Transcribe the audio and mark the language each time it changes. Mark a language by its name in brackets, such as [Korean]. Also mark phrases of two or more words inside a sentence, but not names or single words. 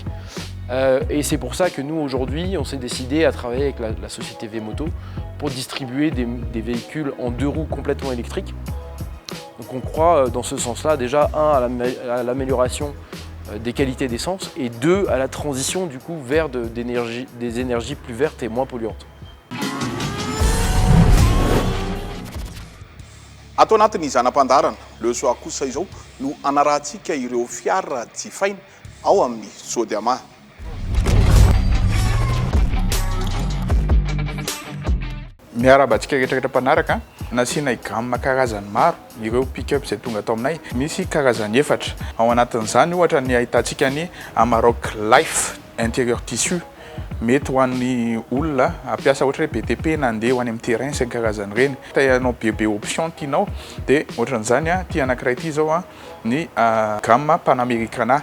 [French] Et c'est pour ça que nous, aujourd'hui, on s'est décidé à travailler avec la société V-Moto pour distribuer des véhicules en 2 roues complètement électriques. Donc on croit dans ce sens-là déjà, 1 à l'amélioration des qualités d'essence et 2 à la transition du coup vers des énergies plus vertes et moins polluantes. [Malagasy] Atao anatin'izany ampandarana lesoa kosa izao no anarahantsika ireo fiara jifaina ao amin'ny Sodiama. Miarabantsika rehetrarehetra mpanaraka nasiana gamme karazany maro ireo pick-up izay tonga atao aminay. Misy karazany 4. Ao anatin'izany ohatra ny ahitantsika ny Amarok Life [French] intérieur tissu. [Malagasy] Mety ho an'ny olona ampiasa ohatra hoe BTP na andeha ho any amin'ny terrain sy ny karazany reny. Tayanao bebe option tianao dia ohatran'izany tia anankiray ity zao ny gamme Panamericana.